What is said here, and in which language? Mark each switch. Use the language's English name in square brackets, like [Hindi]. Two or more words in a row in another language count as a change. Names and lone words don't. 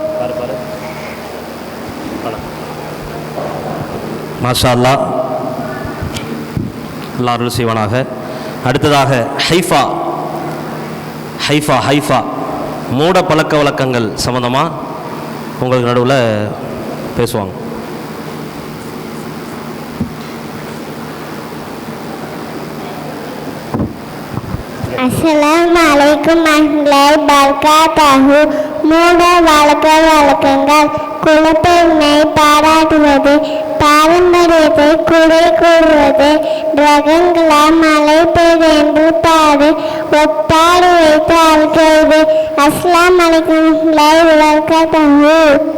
[Arabic] ما شاء الله. [Tamil] அல்லாஹ் அருள் செய்வானாக. அடுத்ததாக ஹைஃபா ஹைஃபா ஹைஃபா மூட பழக்க வழக்கங்கள் சம்மந்தமாக உங்களுக்கு நடுவில் பேசுவாங்க. [Arabic] السلام عليكم ورحمة الله وبركاته. [Tamil] மூட வழக்க வழக்கங்கள் குலப்பெருமை பாராட்டுவது, பாரம்பரியத்தை குறை கூறுவது, கிரகங்களால் மழை பெய்தென்று பாடு ஒப்பாடு வைத்து அழுகிறது. [Arabic] السلام عليكم ورحمة الله وبركاته.